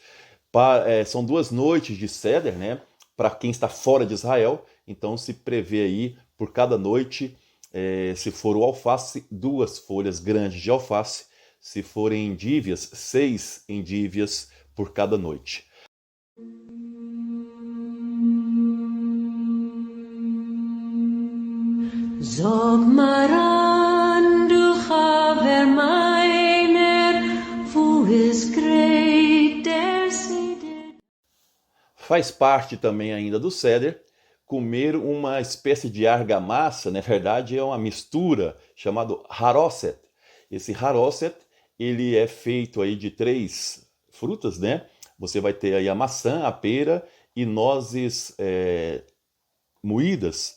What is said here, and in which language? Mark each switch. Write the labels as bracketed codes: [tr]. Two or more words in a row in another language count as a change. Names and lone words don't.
[pt] São 2 noites de Seder, para quem está fora de Israel, então se prevê aí, por cada noite, se for o alface, 2 folhas grandes de alface, se forem endívias, 6 endívias por cada noite. [yi] Sag mir an, du Haver meiner, wo is great der Seder. [pt] Faz parte também ainda do Seder comer uma espécie de argamassa, na verdade é uma mistura chamado haroset. Esse haroset, ele é feito aí de 3 frutas, Você vai ter aí a maçã, a pera e nozes moídas.